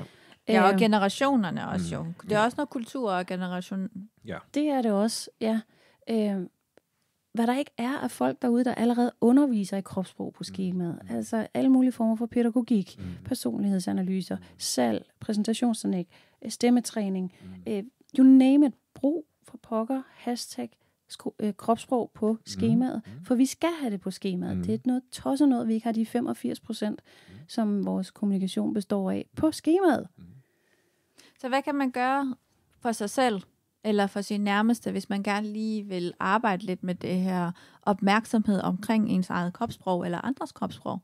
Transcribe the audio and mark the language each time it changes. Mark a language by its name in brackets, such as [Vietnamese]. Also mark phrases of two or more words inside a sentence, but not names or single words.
[Danish] Ja, og generationerne også jo. Det er også noget kultur og generation. Ja. Det er det også, ja. Hvad der ikke er af folk derude, der allerede underviser i kropssprog på skemaet. Altså alle mulige former for pædagogik, personlighedsanalyser, salg, præsentationsteknik, stemmetræning, [English] you name it. [Danish] Brug for pokker, hashtag, kropssprog på skemaet, for vi skal have det på skemaet. Det er noget tosset noget, vi ikke har de 85%, som vores kommunikation består af, på skemaet. Så hvad kan man gøre for sig selv, eller for sin nærmeste, hvis man gerne lige vil arbejde lidt med det her opmærksomhed omkring ens eget kropssprog, eller andres kropssprog?